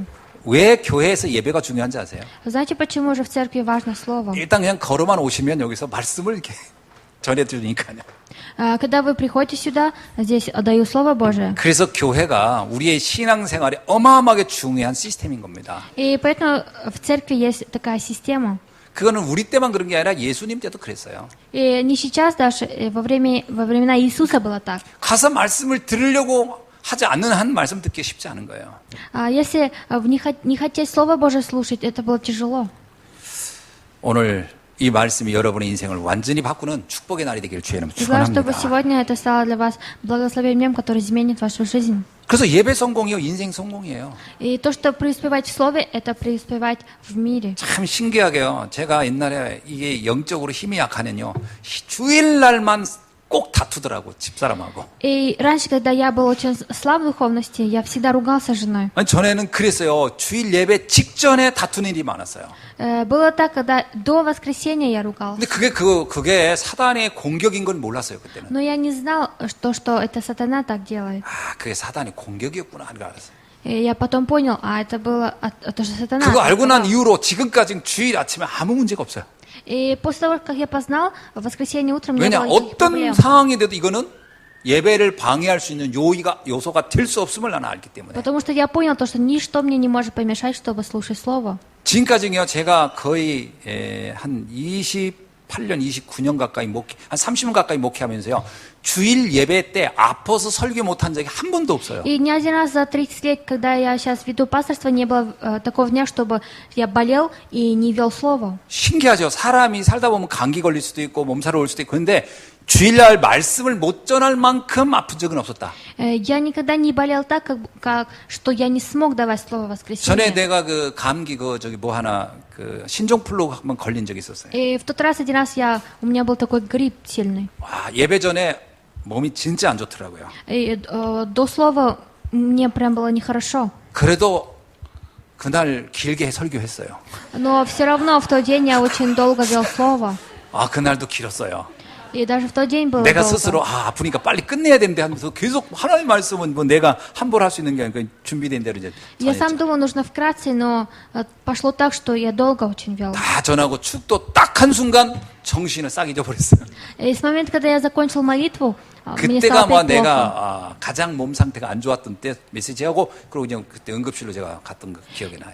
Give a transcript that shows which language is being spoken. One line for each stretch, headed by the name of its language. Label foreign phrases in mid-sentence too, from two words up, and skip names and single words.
Korean: 왜 교회에서 예배가 중요한지 아세요?
Russian: Знаете, почему же в церкви важно Слово?
Korean: 일단 그냥 걸어만 오시면 여기서 말씀을 이렇게 전해드리니까요.
Russian: Когда вы приходите сюда, здесь даю Слово Божие.
Korean: 그래서 교회가 우리의 신앙생활에 어마어마하게 중요한 시스템인 겁니다.
Russian: И поэтому в церкви есть такая система.
Korean: 그거는 우리 때만 그런 게 아니라 예수님 때도 그랬어요.
Russian: И не сейчас даже, во времена Иисуса было так.
Korean: 가서 말씀을 들으려고 하지 않는 한 말씀 듣기 쉽지 않은 거예요.
Russian: Если не хотеть Слово Божие слушать, это было тяжело.
Korean: 오늘 이 말씀이 여러분의 인생을 완전히 바꾸는 축복의 날이 되기를 주의 이름으로
Russian: Желаю, чтобы
Korean: 축원합니다.
Russian: сегодня это стало для вас благословением, которое изменит вашу жизнь.
Korean: 그래서 예배 성공이요, 인생 성공이에요.
Russian: И то, что преуспевать в Слове, это преуспевать в мире.
Korean: 참 신기하게요. 제가 옛날에 이게 영적으로 힘이 약하면요, 주일날만 꼭 다투더라고, 집사람하고.
Russian: И раньше, когда я был очень слаб в духовности, я всегда ругался с женой.
Korean: 아니, 전에는 그랬어요. 주일 예배 직전에 다투는 일이 많았어요.
Russian: Было так, когда до воскресенья я ругался.
Korean: 근데 그게 사단의 공격인 건 몰랐어요, 그때는.
Russian: Но я не знал, что это сатана так делает.
Korean: 그게 사단의 공격이었구나, 하는 걸 알았어요.
Russian: И я потом понял, это было, это же сатана.
Korean: 그거 알고 난
Russian: атаковал.
Korean: 이후로 지금까지 주일 아침에 아무 문제가 없어요.
Russian: И после того, как я познал, в воскресенье утром не
Korean: 왜냐,
Russian: было никаких
Korean: 어떤
Russian: проблем.
Korean: 상황이 돼도 이거는 예배를 방해할 수 있는 요소가 될 수 없음을 나는 알기 때문에.
Russian: Потому что я понял, что ничто мне не может помешать, чтобы слушать Слово.
Korean: 지금까지요, 제가 거의 한 28년, 29년 가까이 한 30년 가까이 목회하면서요, 주일 예배 때 아파서 설교 못한 적이 한 번도 없어요.
Russian: И ни один раз за 30 лет, когда я сейчас веду пасторство, не было такого дня, чтобы я болел и не вел Слово.
Korean: 신기하죠. 사람이 살다 보면 감기 걸릴 수도 있고 몸살이 올 수도 있고, 근데 주일날 말씀을 못 전할 만큼 아픈 적은 없었다.
Russian: Я никогда не болел так, что я не смог давать Слово в
Korean: 전에
Russian: воскресенье.
Korean: 내가 그 감기 신종플루 한번 걸린 적이 있었어요.
Russian: И в тот раз, один раз, у меня был такой грипп сильный.
Korean: 와, 예배 전에 몸이 진짜 안 좋더라고요.
Russian: И до Слова мне прям было нехорошо.
Korean: 그래도 그날 길게 설교했어요.
Russian: Но все равно в тот день я очень долго вел Слово.
Korean: 그날도 길었어요.
Russian: И даже в тот день было
Korean: 내가
Russian: долго.
Korean: 스스로 아프니까 빨리 끝내야 되는데 하면서 계속 하나님 말씀은 뭐 내가 함부로 할 수 있는 게 아니라 준비된 대로 이제
Russian: Я сам
Korean: 전했죠.
Russian: думал, нужно вкратце, но пошло так, что я долго очень вел.
Korean: 다 전하고 축도 딱 한 순간 정신을 싹 잊어버렸어요.
Russian: И с момента, когда я закончил молитву, мне
Korean: 그때가
Russian: стало
Korean: 뭐
Russian: опять плохо.
Korean: 내가 가장 몸 상태가 안 좋았던 때 메시지하고 그리고 그냥 그때 응급실로 제가 갔던 거 기억이 나요.